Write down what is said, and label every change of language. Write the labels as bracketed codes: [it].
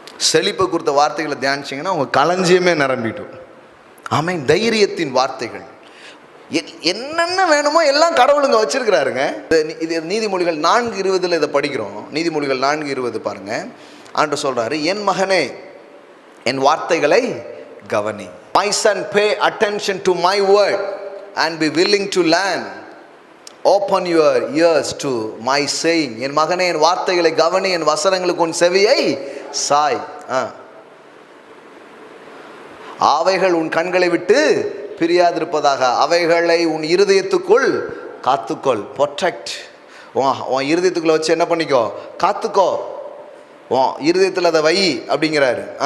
[ta] செழிப்பை குறித்த வார்த்தைகளை தியானிச்சிங்கன்னா உங்கள் களஞ்சியமே நிரம்பிடும். ஆமென். தைரியத்தின் வார்த்தைகள், என்னென்ன வேணுமோ எல்லாம் கடவுளுங்க வச்சிருக்கிறாருங்க. இது நீதிமொழிகள் 4:20 இதை படிக்கிறோம். நீதிமொழிகள் 4:20 பாருங்க. ஆண்டவர் சொல்றாரு, என் மகனே என் வார்த்தைகளை கவனி. [en] My son, pay attention to my word and be willing to learn. Open your ears to my saying. [ta] என் மகனே என் வார்த்தைகளை கவனி, என் வசனங்களுக்கு உன் செவியை சாய். அவைகள் உன் கண்களை விட்டு பிரியாதிருப்பதாக, அவைகளை உன் இருதயத்துக்குள் காத்துக்கொள். ப்ரொடெக்ட். உன் இருதயத்துக்குள்ள வச்சு என்ன பண்ணிக்கோ, காத்துக்கோ. உன் இருதயத்தில் அதை வை அப்படிங்கிறாரு.